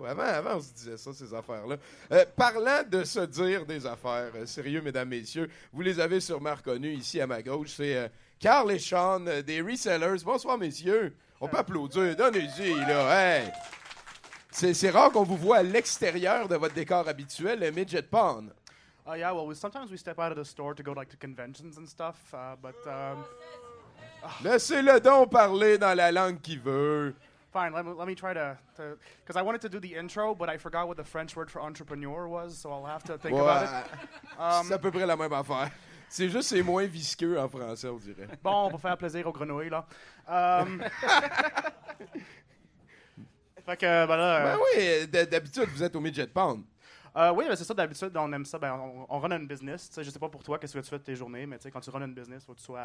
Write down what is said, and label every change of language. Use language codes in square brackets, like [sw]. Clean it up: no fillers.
[fr] Avant, on se disait ça, ces affaires-là. Parlant de se dire des affaires, sérieux, mesdames, messieurs, vous les avez sûrement reconnus ici à ma gauche, c'est Carl et Sean des Resellers. Bonsoir, messieurs. On peut applaudir. Donnez-y, là. Hey. C'est rare qu'on vous voit à l'extérieur de votre décor habituel, le Midget Pond. [en] Sometimes we step out of the store to go to conventions and stuff, but... [fr] Laissez-le donc parler dans la langue qu'il veut. [en] Fine, let me try to... Because I wanted to do the intro, but I forgot what the French word for entrepreneur was, so I'll have to think about it. [fr] C'est à peu près la même affaire. C'est juste c'est moins visqueux en français, on dirait. Bon, pour faire plaisir aux grenouilles, là. Fait que, ben là... Ben oui, d'habitude, vous êtes au Midget Pond. Oui, mais c'est ça, d'habitude, on aime ça, ben, on run un business, tu sais, je sais pas pour toi, qu'est-ce que tu fais de tes journées, mais tu sais, quand tu run un business, faut que tu sois